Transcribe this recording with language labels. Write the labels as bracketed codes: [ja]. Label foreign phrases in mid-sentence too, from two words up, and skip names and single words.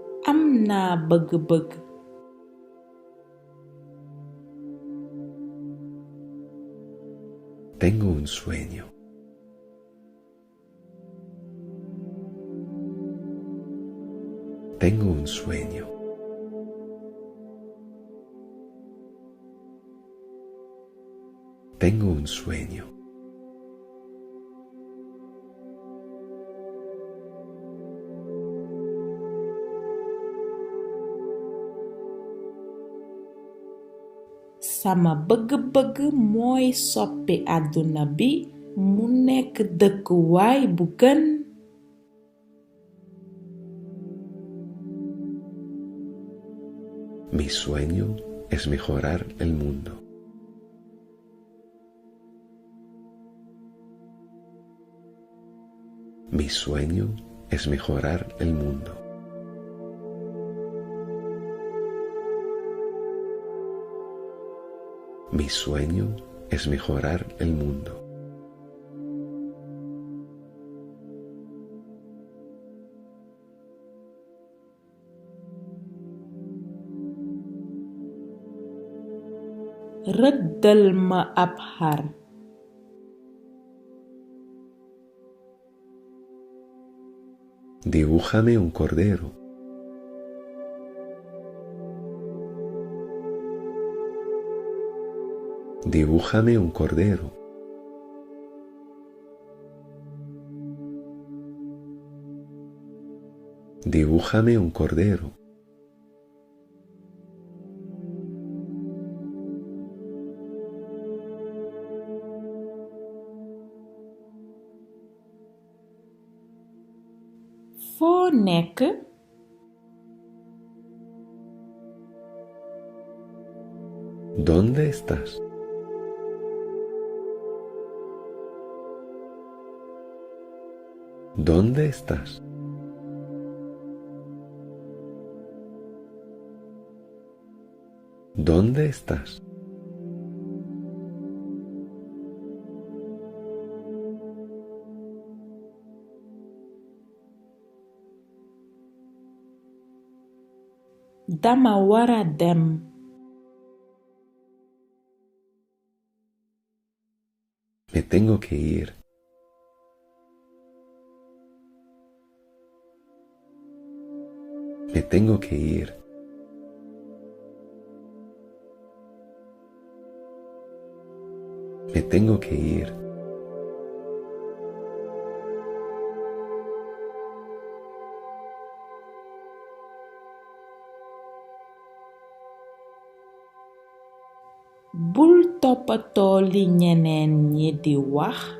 [wo] am naa bëgg-bëgg. [es] Tengo un sueño. Tengo un sueño. Tengo un sueño. [wo] Sama bëgg-bëgg mooy soppi àdduna bi mu nekk dëkkuwaay bu gën. [es] Mi sueño es mejorar el mundo. Mi sueño es mejorar el mundo. Mi sueño es mejorar el mundo. [wo] Rëddal ma ab xar. [es] Dibújame un cordero. Dibújame un cordero. Dibújame un cordero. [wo] Foo nekk? [es] ¿Dónde estás? ¿Dónde estás? ¿Dónde estás? [wo] Dama wara dem. [es] Me tengo que ir. Me tengo que ir. Me tengo que ir. [wo] Bul toppatoo li ñeneen ñi di wax.